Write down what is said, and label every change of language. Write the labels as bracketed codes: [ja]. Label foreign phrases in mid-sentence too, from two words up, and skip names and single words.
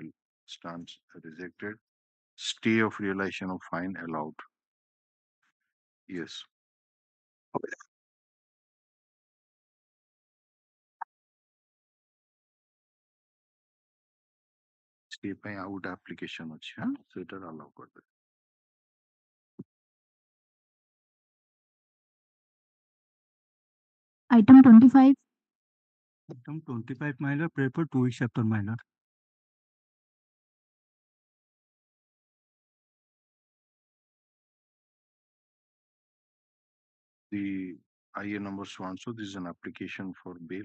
[en] Stands rejected. Stay of realization of fine allowed. [or] Yes. Stay ପାଇଁ ଆଉ ଗୋଟେ application ଅଛି, ହଁ ସେଇଟା allow କରିଦେବେ. [en] Item 25. Item 25, my lord, pray for 2 weeks after, my lord. The IA number so this is an application for bail.